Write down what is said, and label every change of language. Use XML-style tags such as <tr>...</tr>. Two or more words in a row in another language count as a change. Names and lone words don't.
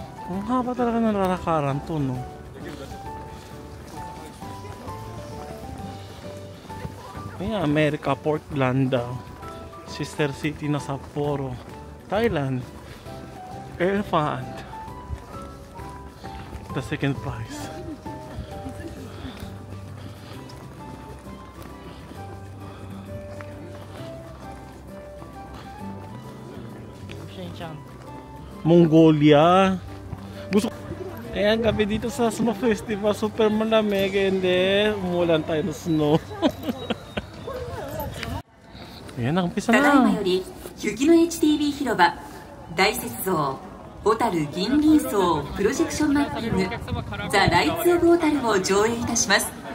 <tl>Ang haba talaga ng lalakaran to, no? Ayan, America, Portland daw.</tl> <en>Sister city</en> <tl>na Sapporo. Thailand.</tl> <en>Elephant. The second prize. Mongolia.</en> <tl>Gusto. Ayan, gabi dito sa Snow Festival. Super malamig.</tl> <en>And then,</en> <tl>umulan tayo ng snow. Ayan, nakumpisa</tl> <ja>ただいま</ja> <tl>na.</tl> <ja>より雪の HTV 広場大雪像小樽銀鱗荘プロジェクションマッピングザ・ライツ・オブ・小樽を上映いたします。</ja>